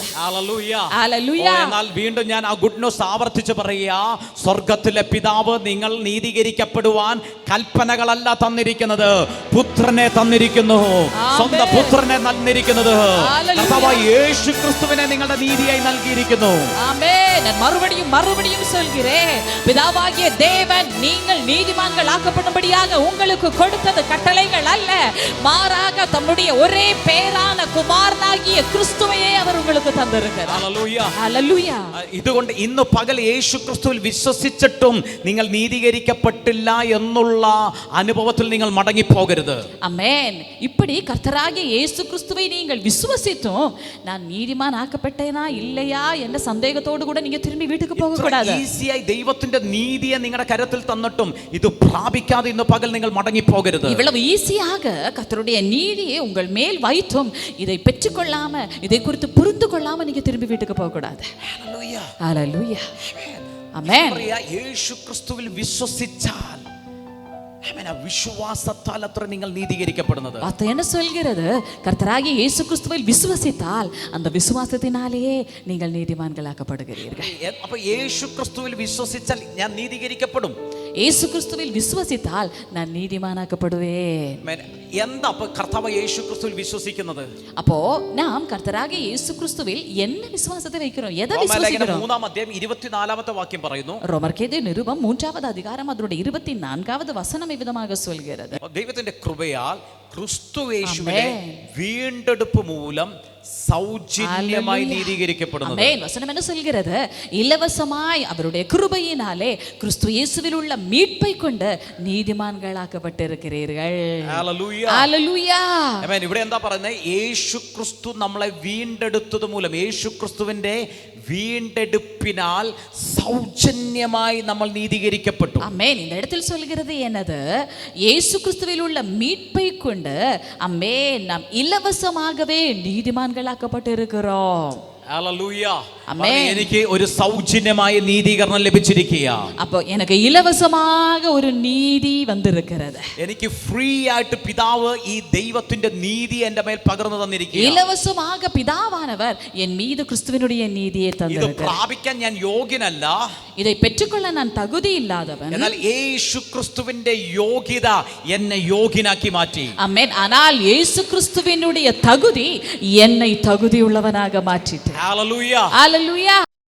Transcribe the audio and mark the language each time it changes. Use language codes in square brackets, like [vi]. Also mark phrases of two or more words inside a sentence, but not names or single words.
[ml] ഹല്ലേലൂയ, ഹല്ലേലൂയ. എന്നാൽ വീണ്ടും ഞാൻ ആ [en] good news [ml] ആവർത്തിച്ച് പറയുക, സ്വർഗത്തിലെ പിതാവ് നിങ്ങൾ നീതീകരിക്കപ്പെടുവാൻ കൽപ്പനകളല്ല തന്നിരിക്കുന്നത്, പുത്രനെ തന്നിരിക്കുന്നു. സ്വന്തം പുത്രനെ തന്നിരിക്കുന്നത് കർത്താവായ യേശു ക്രിസ്തുവിനെ നിങ്ങളുടെ നീതിയായി നൽകിയിരിക്കുന്നു. [ta] ஆமென். நான் மறுபடியும் சொல்கிறேன், பிதாவாகிய தேவன் நீங்கள் நீதிமான்கள் ஆக்கப்படும்படியாக உங்களுக்கு கொடுத்தது கட்டளைகள் அல்ல, மாறாக தம்முடைய ஒரே பேரான குமாரனாகிய கிறிஸ்துவையே அவர் உங்களுக்கு தந்திருக்கிறார். [ml] ഹല്ലേലൂയ, ഹല്ലേലൂയ. ഇതുകൊണ്ട് ഇന്ന് പകൽ യേശു ക്രിസ്തുവിൽ വിശ്വസിച്ചിട്ടും നിങ്ങൾ നീതീകരിക്കപ്പെട്ടില്ല എന്നുള്ള അനുഭവത്തിൽ നിങ്ങൾ മടങ്ങിപ്പോകരുത്. [ta] ஆமென். இப்படி கர்த்தராகிய இயேசு கிறிஸ்துவை நீங்கள் விசுவசித்தும் நான் நீதிமான் ஆக்கப்பட்டேனா இல்லையா என்ற சந்தேகத்தோடு கூட நீங்க திரும்பி வீட்டுக்கு போக கூடாது. [ml] ഈസിയായി ദൈവത്തിന്റെ നീതിയെ നിങ്ങളുടെ കരത്തിൽ തന്നിട്ടും ഇത് പ്രാപിക്കാതെ ഇന്ന് പകൽ നിങ്ങൾ മടങ്ങിപ്പോകരുത്. [ta] இவ்வளவு ஈஸியாக கர்த்தருடைய நீதியை உங்கள் மேல் வைத்தும் இதை பெற்றுக்கொள்ளாம, இதை குறித்து புரிந்து கொள்ளாம நீங்க திரும்பி வீட்டுக்கு போக கூடாது. [ml] ഹല്ലേലൂയ, [ta] ஹல்லேலூய. ஆமென். [ml] യേശു ക്രിസ്തുവിൽ വിശ്വസിച്ചാൽ, വിശ്വാസത്താൽ അത്ര നിങ്ങൾ നീതീകരിക്കപ്പെടുന്നത്. [ta] அது என்ன சொல்கிறது? கர்த்தராகிய இயேசு கிறிஸ்துவில் விசுவசித்தால் அந்த விசுவாசத்தினாலேயே நீங்கள் நீதிமான்களாக்கப்படுகிறீர்கள். [ml] അപ്പൊ യേശു ക്രിസ്തുവിൽ വിശ്വസിച്ചാൽ ഞാൻ നീതീകരിക്കപ്പെടും. [ta] இயேசு கிறிஸ்துவில் விசுவசித்தால் நான் நீதிமானாக்கப்படுவேன். [ml] എന്താ അപ്പൊ കർത്താവ് യേശു ക്രിസ്തുവിൽ വിശ്വസിക്കുന്നത്? [ta] அப்போ நாம் கர்த்தராகிய இயேசு கிறிஸ்துவில் என்ன விசுவாசத்தை வைக்கிறோம்? எதை விசுவாசிக்கிறோம்? [ml] 3-ാം അധ്യായം 24-ാമത്തെ വാക്യം പറയുന്നു. [ta] ரோமர்க்கேது நிருபம் 3வது அதிகாரம் அதனுடைய 24வது வசனம் இவ்விதமாக சொல்கிறது. [ml] ദൈവത്തിന്റെ കൃപയാൽ ക്രിസ്തു യേശുവിലെ വീണ്ടെടുപ്പ് മൂലം സൗജന്യമായി നീതീകരിക്കപ്പെടുന്നത്. [ta] ஆமென். வசனம் என்ன சொல்கிறது? இலவசமாய் அவருடைய கிருபையினாலே கிறிஸ்து இயேசுவில் உள்ள மீட்பை கொண்டு நீதிமான்களாக்கப்பட்டிருக்கிறீர்கள். [ml] ഹല്ലേലൂയ, ഹല്ലേലൂയ. ആമേൻ. ഇവിടെ എന്താ പറയുന്നത്? യേശു ക്രിസ്തു നമ്മളെ വീണ്ടെടുത്തത് മൂലം, യേശു ക്രിസ്തുവിന്റെ വീണ്ടെടുപ്പിനാൽ സൗജന്യമായി നമ്മൾ നീതീകരിക്കപ്പെട്ടു. [ta] ஆமென். இந்த இடத்தில் சொல்கிறது என்னது? இயேசு கிறிஸ்துவில் உள்ள மீட்பை கொண்டு ஆமென் நாம் இலவசமாகவே நீதிமான்களாக்கப்பட்டிருக்கிறோம். [ml] ഹല്ലേലൂയ, ആമേൻ. എനിക്ക് ഒരു സൗജന്യമായ നീതീകരണം ലഭിച്ചിരിക്കുക. [ta] அப்போ எனக்கு இலவசமாக ஒரு நீதி வந்திருக்கிறது. [ml] എനിക്ക് ഫ്രീ ആയിട്ട് പിതാവ് ഈ ദൈവത്തിന്റെ നീതി എൻ്റെ മേൽ പകർന്നു തന്നിരിക്കുക. [ta] இலவசமாக பிதாவானவர் என் மீது கிறிஸ்துவினுடைய நீதியை [ml] ഇത് [ta] தந்திருக்கிறார். [ml] പ്രാപിക്കാൻ ഞാൻ യോഗ്യനല്ല, [ta] இதை பெற்றுக்கொள்ள நான் தகுதி இல்லாதவன். [ml] എന്നാൽ യേശു ക്രിസ്തുവിന്റെ യോഗ്യത എന്നെ യോഗ്യനാക്കി മാറ്റി. [ta] ஆமென். ஆனால் இயேசு கிறிஸ்துவினுடைய தகுதி என்னை தகுதியுள்ளவனாக மாற்றிட்டு. [ml] ഹല്ലേലൂയ. [ta] ஹல்லேலூயா.